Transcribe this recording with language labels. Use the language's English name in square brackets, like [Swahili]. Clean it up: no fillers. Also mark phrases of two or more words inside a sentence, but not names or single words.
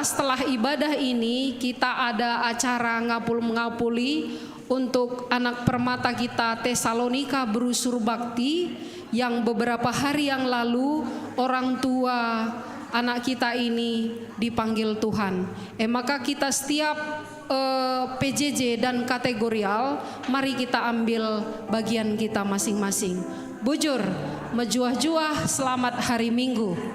[Indonesian] Setelah ibadah ini kita ada acara ngapul-ngapuli untuk anak permata kita Tesalonika Berusur Bakti yang beberapa hari yang lalu orang tua anak kita ini dipanggil Tuhan. Maka kita setiap PJJ dan kategorial, mari kita ambil bagian kita masing-masing. [Batak Karo] Bujur, mejuah-juah, [Indonesian] selamat hari Minggu.